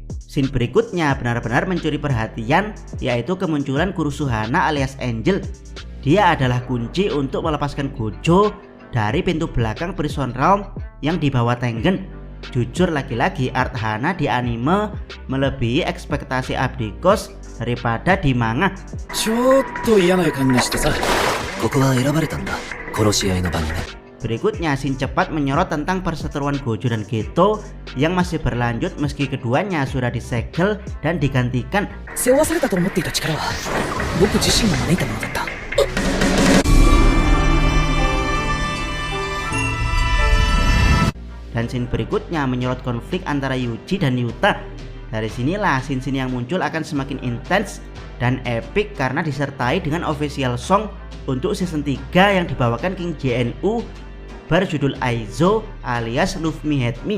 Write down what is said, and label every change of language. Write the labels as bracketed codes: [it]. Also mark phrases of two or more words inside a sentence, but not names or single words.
[id] Scene berikutnya benar-benar mencuri perhatian, yaitu kemunculan Kurusuhana alias Angel. Dia adalah kunci untuk melepaskan Gojo dari pintu belakang Prison Realm yang dibawa Tengen. Jujur lagi-lagi art Hana di anime melebihi ekspektasi Abdi Kos daripada di manga. [ja] ちょっと嫌な予感がしてさ。ここは選ばれたんだ。殺し合いの場にね。 [id] Berikutnya, scene cepat menyorot tentang perseteruan Gojo dan Geto yang masih berlanjut meski keduanya sudah disegel dan digantikan. [ja] 背負わされたと思っていた力は僕自身が招いたものだった。 [id] Dan scene berikutnya menyorot konflik antara Yuji dan Yuta. Dari sinilah scene-scene yang muncul akan semakin intens dan epic karena disertai dengan [en] official song [id] untuk season 3 yang dibawakan King JNU berjudul Aizo alias Love Me Hate Me.